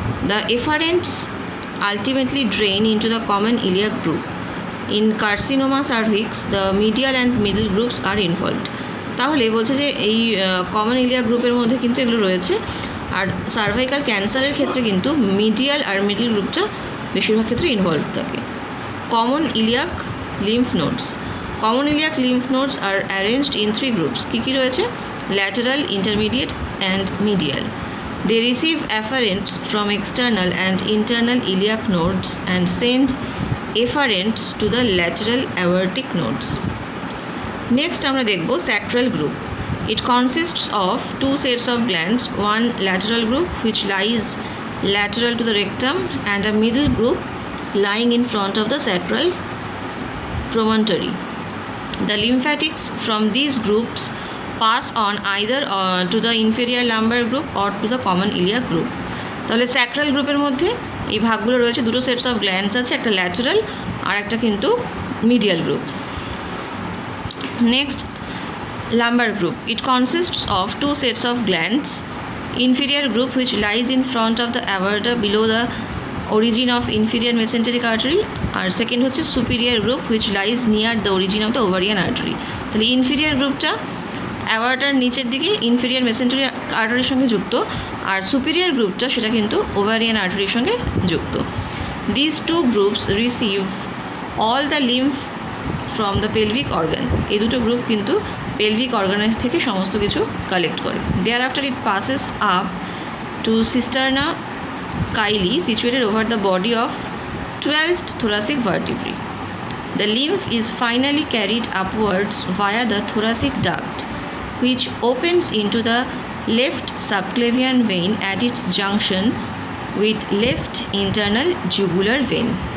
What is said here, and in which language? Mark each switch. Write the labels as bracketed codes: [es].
[en] The efferents ultimately drain into the common iliac group. In carcinoma cervix, the medial and middle groups are involved. [bn] তাহলে বলছে যে এই common iliac গ্রুপের মধ্যে কিন্তু এগুলো রয়েছে, আর সার্ভাইকাল ক্যান্সারের ক্ষেত্রে কিন্তু মিডিয়াল আর মিডল গ্রুপটা বেশিরভাগ ক্ষেত্রে ইনভলভ থাকে। [en] Common iliac lymph nodes. Common iliac lymph nodes are arranged in 3 groups. কী কী রয়েছে? Lateral, intermediate and medial. They receive afferents from external and internal iliac nodes and send efferents to the lateral aortic nodes. Next আমরা দেখব sacral group. It consists of 2 sets of glands, one lateral group which lies lateral to the rectum and a middle group lying in front of the sacral promontory. The lymphatics from these groups pass on either to the inferior lumbar group or to the common iliac group. [bn] তাহলে sacral গ্রুপের মধ্যে এই ভাগগুলো রয়েছে, দুটো sets of glands আছে, একটা lateral আর একটা কিন্তু medial group. [en] Next lumbar group. It consists of 2 sets of glands, inferior group which lies in front of the aorta below the origin of inferior mesenteric artery, আর second হচ্ছে superior group which lies near the origin of the ovarian artery. [bn] তাহলে inferior গ্রুপটা অ্যাওয়ার্টার নিচের দিকে inferior mesentery আর্টারির সঙ্গে যুক্ত, আর superior গ্রুপটা সেটা কিন্তু ওভারিয়ান আর্টারির সঙ্গে যুক্ত। [en] This 2 groups receive all the lymph from the pelvic organ. [bn] এই দুটো গ্রুপ কিন্তু পেলভিক অর্গানের থেকে সমস্ত কিছু কালেক্ট করে। [en] Thereafter it passes up to cisterna chyli situated over the body of 12th thoracic vertebrae. The lymph is finally carried upwards via the thoracic duct, which opens into the left subclavian vein at its junction with left internal jugular vein.